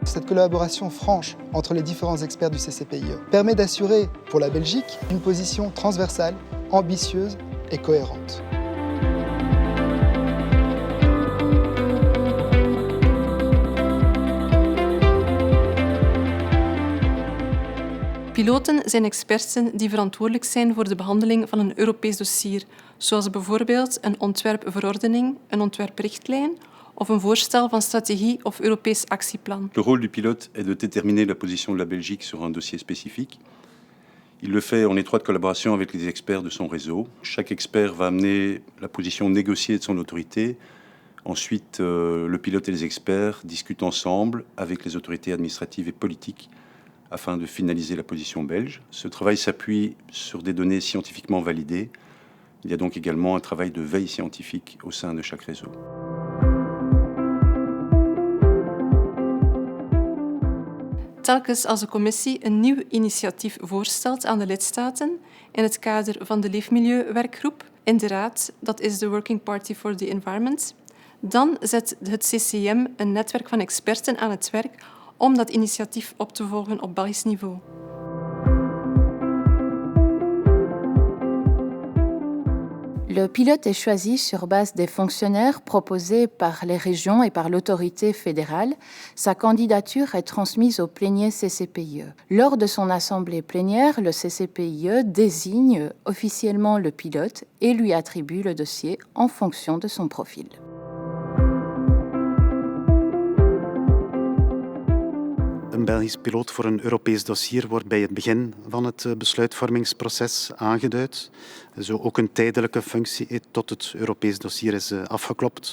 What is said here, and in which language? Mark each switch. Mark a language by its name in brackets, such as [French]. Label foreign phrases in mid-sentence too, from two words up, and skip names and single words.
[French] collaboration franche entre les différents experts du CCPIE permet d'assurer pour la Belgique une position transversale, ambitieuse et cohérente. [Dutch] Piloten zijn experten die verantwoordelijk zijn voor de behandeling van een Europees dossier, zoals bijvoorbeeld een ontwerpverordening, een ontwerprichtlijn of een voorstel van strategie of Europees actieplan. [French] Le rôle du pilote est de déterminer la position de la Belgique sur un dossier spécifique. Il le fait en étroite collaboration avec les experts de son réseau. Chaque expert va amener la position négociée de son autorité. Ensuite, le pilote et les experts discutent ensemble avec les autorités administratives et politiques afin de finaliser la position belge. Ce travail s'appuie sur des données scientifiquement validées. Il y a donc également un travail de veille scientifique au sein de chaque réseau. [Dutch] Telkens als de commissie een nieuw initiatief voorstelt aan de lidstaten in het kader van de Leefmilieuwerkgroep in de Raad, dat is de Working Party for the Environment, dan zet het CCM een netwerk van experten aan het werk om dat initiatief op te volgen op Belgisch niveau. [French] Le pilote est choisi sur base des fonctionnaires proposés par les régions et par l'autorité fédérale. Sa candidature est transmise au plénier CCPIE. Lors de son assemblée plénière, le CCPIE désigne officiellement le pilote et lui attribue le dossier en fonction de son profil. [Dutch] Een Belgisch piloot voor een Europees dossier wordt bij het begin van het besluitvormingsproces aangeduid. Zo ook een tijdelijke functie tot het Europees dossier is afgeklopt.